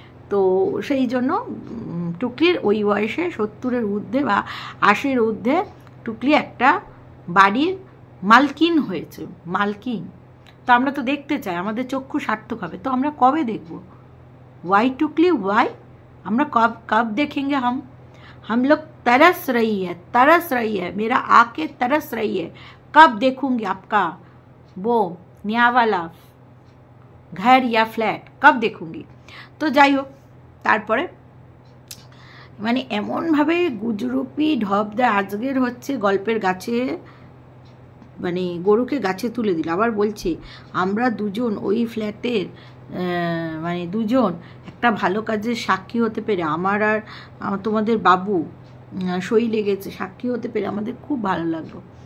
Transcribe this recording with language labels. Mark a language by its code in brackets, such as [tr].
[bn] তো সেই জন্য টুকলির ওই বয়সে 70-এর ঊর্ধ্বে বা 80-এর ঊর্ধ্বে টুকলি একটা বাড়ির মালকিন হয়েছে, মালকিন। তো আমরা তো দেখতে চাই, আমাদের চক্ষু সার্থক হবে। তো আমরা কবে দেখব? ওয়াই টুকলি ওয়াই? আমরা [hi] কব देखेंगे? हम लोग तरस रही है, मेरा आके तरस रही है, कब देखूंगी आपका वो नया वाला घर या फ्लैट, कब देखूंगी। [bn] তো যাই হোক, তারপরে মানে এমনভাবে গুজরুপি ঢপ দেয়। আজকের হচ্ছে গল্পের গাছে, মানে গরুকে গাছে তুলে দিল। আবার বলছে আমরা দুজন ওই ফ্ল্যাটের মানে দুজন একটা ভালো কাজের সাক্ষী হতে পেরে, আমার আর তোমাদের বাবু সই লেগেছে, সাক্ষী হতে পেরে আমাদের খুব ভালো লাগলো।